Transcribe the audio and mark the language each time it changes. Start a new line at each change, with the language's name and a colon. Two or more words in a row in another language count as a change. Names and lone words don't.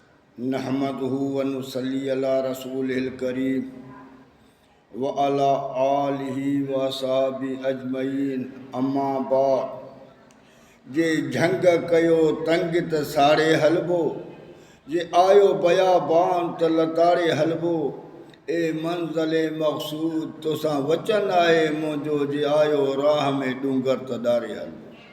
Arabic: نحمده ونصلي على رسوله الكريم وعلى آله وأصحابه أجمعين أما بعد.
Sindhi: जे झंग कयो तंग त साड़े हलबो, जे आयो बयाबान त लताड़े हलबो। ए मंज़िले मक़सूद तोसां वचन आहे मुंहिंजो, जे आयो राह में डूंगर त ॾारे हलबो।